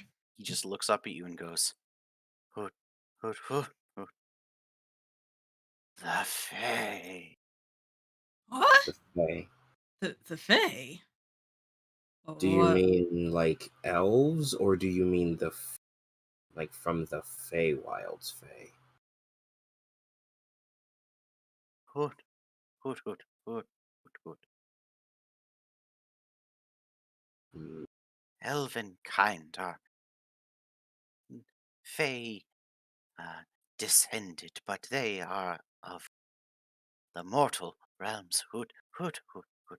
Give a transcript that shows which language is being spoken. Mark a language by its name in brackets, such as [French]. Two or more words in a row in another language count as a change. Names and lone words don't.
[English] He just looks up at you and goes, "Hoot, hoot, hoot, hoot. The Fae." What? The Fae. The Fae? Do you mean like elves, or do you mean like from the Feywild's Fae? Hoot, hoot, hoot, hoot, hoot, hoot. Hmm. Elven kind are Fae descended, but they are of the mortal realms. Hoot, hoot, hoot, hoot.